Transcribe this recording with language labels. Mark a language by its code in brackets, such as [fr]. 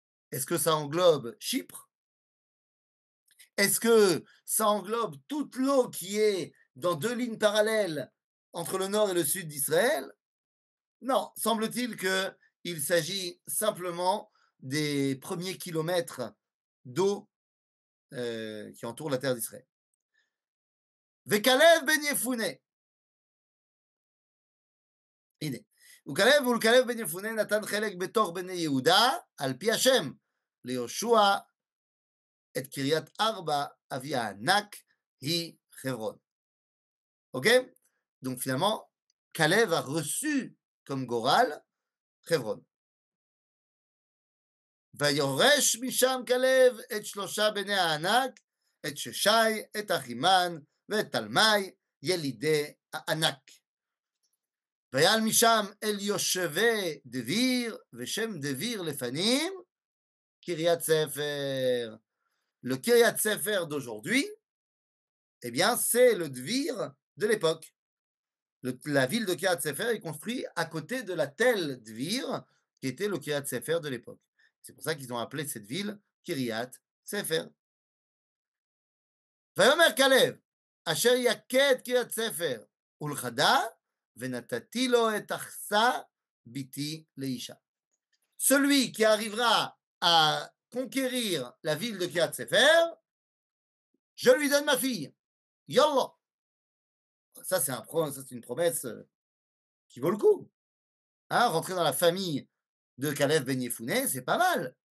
[fr] Est-ce que ça englobe Chypre? Est-ce que ça englobe toute l'eau qui est dans 2 lignes parallèles entre le nord et le sud d'Israël? Non, semble-t-il qu'il s'agit simplement des premiers kilomètres d'eau qui entourent la terre d'Israël. [he] וכלב בן יפונה, הנה, וכלב בן יפונה נתן חלק בתוך בני יהודה, על פי השם, ליהושע את קריית ארבע, אבי הענק, היא חברון. [fr] Ok? Donc finalement, Caleb a reçu comme Goral Hebron. [he] ויורש משם כלב את שלושה בני הענק, את ששי, את אחימן ואת תלמי, ילידי הענק. ויעל משם אל יושבי דביר, ושם דביר לפנים, קריית ספר. [fr] Le Kiryat Sefer d'aujourd'hui, eh bien, c'est le Dvir de l'époque. La ville de Kiryat Sefer est construite à côté de la telle Dvir, qui était le Kiryat Sefer de l'époque. C'est pour ça qu'ils ont appelé cette ville Kiryat Sefer. [he] ויאמר כלב, אשר יכה את קריית ספר ולכדה, ונתתי לו את אכסה ביתי לאישה. [fr] Celui qui arrivera à conquérir la ville de Kiryat Sefer, je lui donne ma fille. Yallah. Ça, c'est une promesse qui vaut le coup. Hein, rentrer dans la famille de Caleb Ben Yefouné, c'est pas mal.